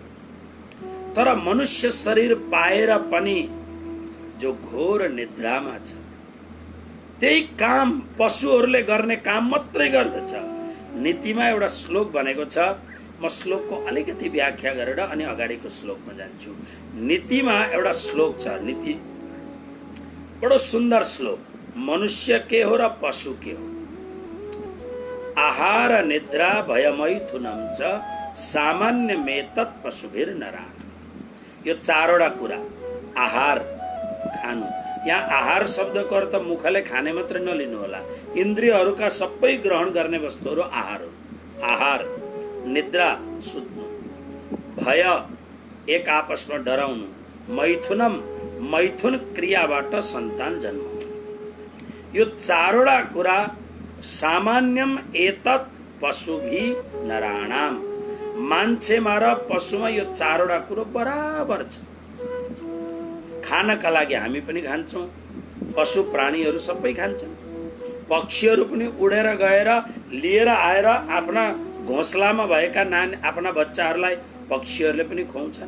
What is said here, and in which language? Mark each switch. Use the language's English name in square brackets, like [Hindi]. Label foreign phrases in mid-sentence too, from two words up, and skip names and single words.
[Nepali] तर मनुष्य शरीर पाएर पनि जो घोर निद्रामा छ, त्यही काम पशुहरूले गर्ने काम मात्रै गर्दछ। नीतिमा एउटा श्लोक भनेको छ, म श्लोकको अलिकति व्याख्या गरेर अनि अगाडिको श्लोकमा जान्छु। नीतिमा एउटा श्लोक छ, नीति बड़ो सुंदर श्लोक। मनुष्य के हो र पशु के हो। [Sanskrit] आहार निद्रा भय मैथुनम च सामान्य मेतत पशुभिर नराण। [Nepali] यो चारवटा कुरा, आहार खानु, यहाँ आहार शब्दको अर्थ मुखले खाने मात्र नलिनु होला, इन्द्रियहरूका सबै ग्रहण गर्ने वस्तुहरू आहार हुन्। आहार, निद्रा सुत्नु, भय एक आपसमा डराउनु, मैथुनम मैथुन क्रियाबाट सन्तान जन्माउनु। यो चारवटा कुरा [Sanskrit] सामान्यम एतत् पशुभि नराणाम, [Nepali] मान्छेमा र पशुमा यो चारवटा कुरो बराबर छ। खानका लागि हामी पनि खान्छौँ, पशु प्राणीहरू सबै खान्छन्। पक्षीहरू पनि उडेर गएर लिएर आएर आफ्ना घोसलामा भएका आफ्ना बच्चाहरूलाई पक्षीहरूले पनि खुवाउँछन्।